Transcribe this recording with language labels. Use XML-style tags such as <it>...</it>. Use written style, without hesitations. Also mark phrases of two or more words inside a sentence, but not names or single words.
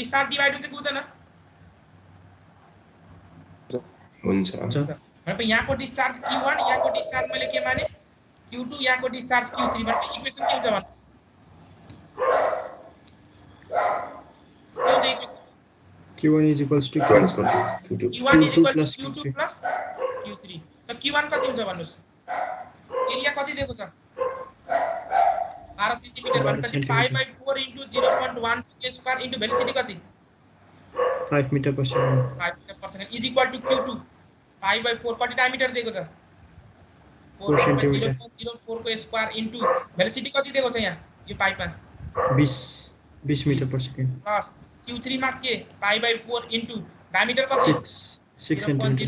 <ne>डिस्चार्ज डिभाइड हुन्छ कि हुँदैन? हुन्छ। भनेपछि यहाँको डिस्चार्ज Q1, यहाँको डिस्चार्ज मैले के माने? Q2, यहाँको डिस्चार्ज Q3 भनेपछि इक्वेसन के हुन्छ भन्नुस्? के हुन्छ इक्वेसन?</ne> <en>Q1 is equals to Q1 is equal to Q1 is equal to plus Q2 Q3</en> <ne>plus Q3। त Q1 कति हुन्छ भन्नुस्? एरिया कति दिएको छ? 12 सेन्टिमिटर भनेपछि 5/4 into 0.1</ne> <en>square into velocity</en> <ne>कति?</ne> <en>5 मीटर per second। 5 meter per second is equal to Q2</en> <ne>5/4 कति डायमिटर दिएको छ? 4 सेन्टिमिटर। 0.04 को</ne> <en>square into velocity</en> <ne>कति दिएको छ यहाँ यो पाइपमा?</ne> <en>20 मीटर per second</en> <ne>प्लस Q3 मा के? 5/4</ne> <en>into diameter</en> <ne>कति? 6 सेन्टिमिटर।</ne>